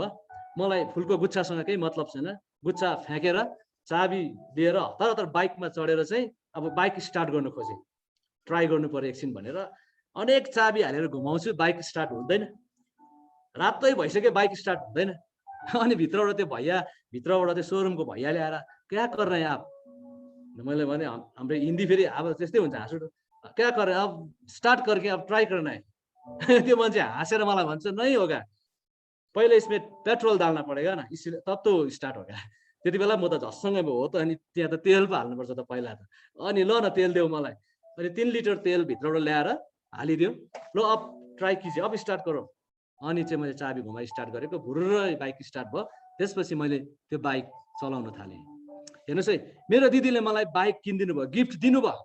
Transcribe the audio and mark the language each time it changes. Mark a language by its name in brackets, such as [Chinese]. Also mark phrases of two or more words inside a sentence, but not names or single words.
[Nepali] मलाई फुलको गुच्छासँग केही मतलब छैन, गुच्छा फ्याँकेर चाबी दिएर हतार हतार बाइकमा चढेर चाहिँ अब बाइक स्टार्ट गर्नु खोजेँ। ट्राई गर्नु पर्यो एकछिन भनेर अनेक चाबी हालेर घुमाउँछु, बाइक स्टार्ट हुँदैन। रातै भइसक्यो, बाइक स्टार्ट हुँदैन। अनि भित्रबाट त्यो सोरुमको भैयाले आएर [Hindi] क्या कर रहे हैं आप? [Nepali] मैले भने हाम्रो हिन्दी फेरि अब त्यस्तै हुन्छ, हाँसुट, [Hindi] क्या करे अब स्टार्ट करके अब ट्राई करना है [Nepali] त्यो मान्छे हाँसेर मलाई भन्छ [Hindi] नै होगा पहिले इसमें पेट्रोल डाल्न पड़ेगा ना इसलिए तब तो स्टार्ट होगा [Nepali] त्यति बेला म त झस्सँगै हो त अनि त्यहाँ त तेल पो हाल्नुपर्छ त पहिला त अनि ल न तेल देऊ मलाई अनि 3 लिटर तेल भित्रबाट ल्याएर हालिदियो ल अब [Hindi] ट्राई कीजिए [Nepali] अब स्टार्ट गरौँ अनि चाहिँ मैले चाबी घुमाइ स्टार्ट गरेको भुर्र बाइक स्टार्ट भयो त्यसपछि मैले त्यो बाइक चलाउन थालेँ हेर्नुहोस् है मेरो दिदीले मलाई बाइक किनिदिनु भयो गिफ्ट दिनुभयो